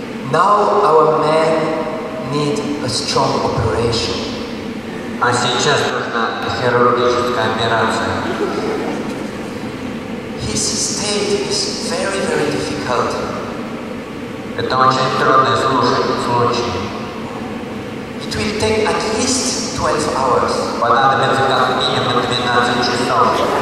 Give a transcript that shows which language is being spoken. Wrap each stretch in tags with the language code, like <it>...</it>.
<en>Now our men need a strong operation.</en> <ru>А сейчас нужна хирургическая операция.</ru> <en>His state is very, very difficult.</en> <ru>Это очень трудный случай.</ru> <en>It will take at least 12 hours.</en> <ru>Понадобится как минимум 12 часов.</ru>